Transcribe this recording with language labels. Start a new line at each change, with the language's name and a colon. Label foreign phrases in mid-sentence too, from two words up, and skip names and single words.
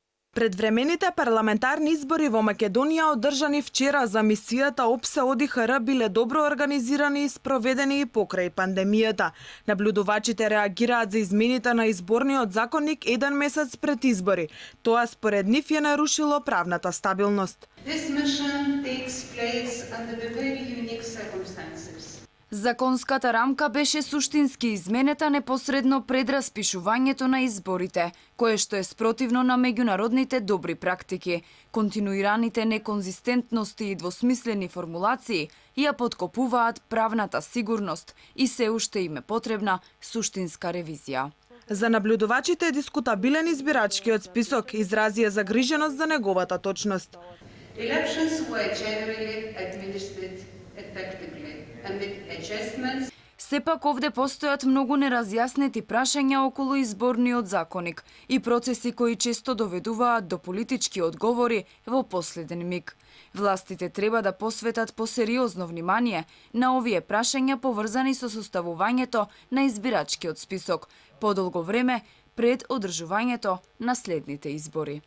Macedonian: Предвремените парламентарни избори во Македонија одржани вчера за мисијата ОПСЕ ОДИХР биле добро организирани и спроведени и покрај пандемијата. Наблюдувачите реагираат за измените на изборниот законник еден месец пред избори. Тоа според нив ја нарушило правната стабилност.
English: This mission takes place under the very unique circumstances.
Macedonian: Законската рамка беше суштински изменета непосредно пред распишувањето на изборите, кое што е спротивно на меѓународните добри практики. Континуираните неконзистентности и двосмислени формулации ја подкопуваат правната сигурност и се уште им е потребна суштинска ревизија. За наблюдувачите е дискутабилен избирачкиот список, изразија загриженост за неговата точност.
English: Elections were generally administered effectively amid adjustments.
Macedonian: Сепак овде постојат многу неразјаснети прашања околу изборниот законник и процеси кои често доведуваат до политички одговори во последен миг. Властите треба да посветат посериозно внимание на овие прашања поврзани со составувањето на избирачкиот список подолго време пред одржувањето на следните избори.